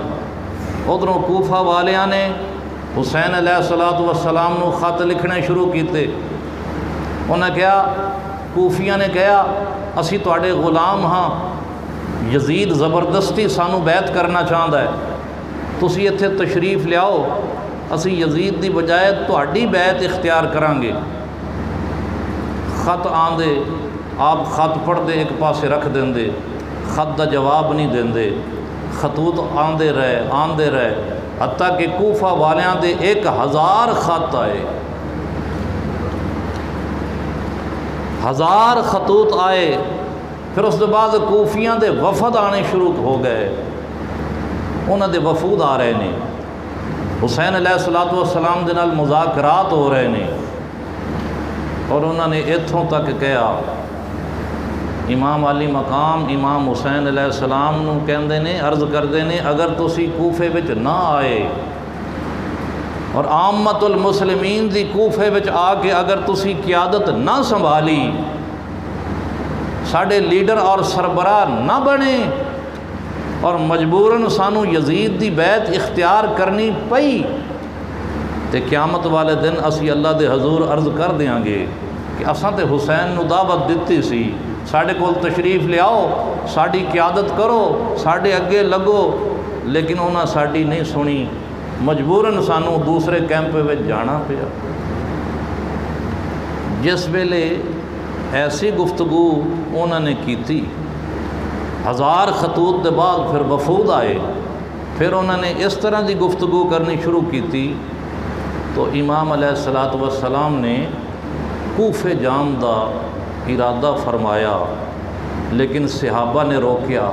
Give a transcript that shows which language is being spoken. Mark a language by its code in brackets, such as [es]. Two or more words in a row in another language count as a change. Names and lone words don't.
[pa] ادھروں کوفہ والیاں نے حسین علیہ السلام نو خط لکھنے شروع کیتے. انہیں کہا، کوفیاں نے کہا اسی تواڈے غلام ہاں، یزید زبردستی سانو بیعت کرنا چاہتا ہے، تسی اتھے تشریف لیاؤ، اسی یزید دی بجائے تہاڈی بیعت اختیار کران گے. خط آندے، آپ خط پڑھ دے ایک پاسے رکھ دیندے، خط دا جواب نہیں دیندے. خطوط آندے رہے حتیٰ کہ کوفہ والیاں دے 1000 خط آئے، 1000 خطوط آئے. [ur] پھر اس کے بعد [pa] کوفیاں دے وفد آنے شروع ہو گئے، انہاں دے وفود آ رہے ہیں، حسین علیہ السلام دے نال مذاکرات ہو رہے ہیں. اور انہوں نے اتھوں تک کہا، امام علی مقام امام حسین علیہ السلام نو کہندے نے، عرض کردے نے اگر تسی کوفے وچ نہ آئے اور عامت المسلمین دی کوفے وچ آ کے اگر تسی قیادت نہ سنبھالی، ساڈے لیڈر اور سربراہ نہ بنے اور مجبوراً سانو یزید دی بیعت اختیار کرنی پئی، تے قیامت والے دن اسی اللہ دے حضور عرض کر دیاں گے کہ اساں تے حسین نو دعوت دتی سی، ساڈے کول تشریف لیاؤ، ساڈی قیادت کرو، ساڈے اگے لگو، لیکن انہاں ساڈی نہیں سنی، مجبوراً سانو دوسرے کیمپ وچ جانا پیا. جس ویلے ایسی گفتگو انہوں نے کیتی، 1000 خطوط دے بعد پھر وفود آئے، پھر انہوں نے اس طرح دی گفتگو کرنی شروع کیتی، تو امام علیہ السلام نے کوفے جان دا ارادہ فرمایا، لیکن صحابہ نے روکیا.